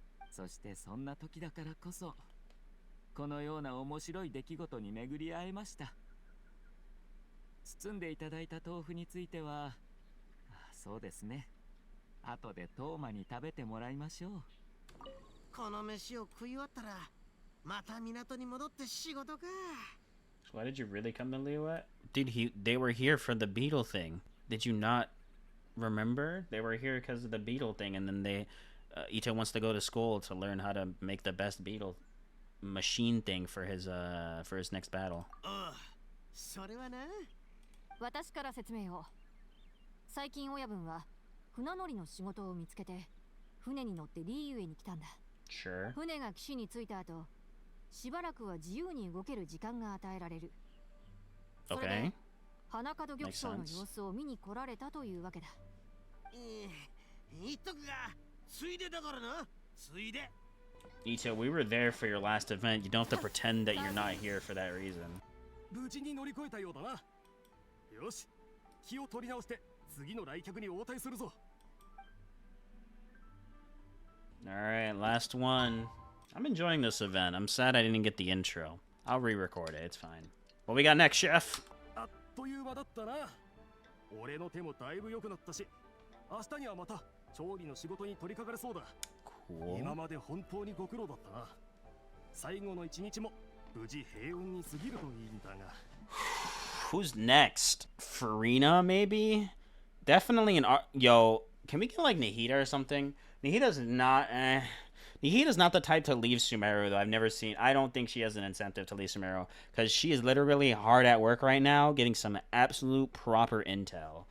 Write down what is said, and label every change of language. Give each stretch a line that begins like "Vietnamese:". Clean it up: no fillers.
Japanese: そしてそんな時だからこそ、このような面白い出来事に巡り会えました。包んでいただいた豆腐については、そうですね。後でトーマに食べてもらいましょう。この飯を食い終わったら、また港に戻って仕事か。
English: Why did you really come to Liyue? They were here for the beetle thing. Did you not remember? They were here because of the beetle thing, and then Ito wants to go to school to learn how to make the best beetle machine thing for his next battle.
Japanese: それはな。私から説明を。最近親分は船乗りの仕事を見つけて船に乗ってリーユエに来たんだ。
English: Sure.
Japanese: 船が岸に着いた後、しばらくは自由に動ける時間が与えられる。
English: Okay.
Japanese: 花門玉章の様子を見に来られたというわけだ。言っとくが、ついでだからな。ついで。
English: Ito, we were there for your last event. You don't have to pretend that you're not here for that reason.
Japanese: 無事に乗り越えたようだな。よし、気を取り直して次の来客に応対するぞ。
English: Alright, last one. I'm enjoying this event. I'm sad I didn't get the intro. I'll re-record it. It's fine. What we got next, Chef?
Japanese: あっという間だったな。俺の手もだいぶ良くなったし、明日にはまた調理の仕事に取り掛かれそうだ。
English: Cool.
Japanese: 今まで本当にご苦労だったな。最後の一日も無事平穏に過ぎるといいんだが。
English: Who's next? Farina, maybe? Definitely an... Yo, can we get, like, Nahida or something? Nahida's not... Nahida's not the type to leave Sumeru, though. I've never seen... I don't think she has an incentive to leave Sumeru. Because she is literally hard at work right now, getting some absolute proper intel.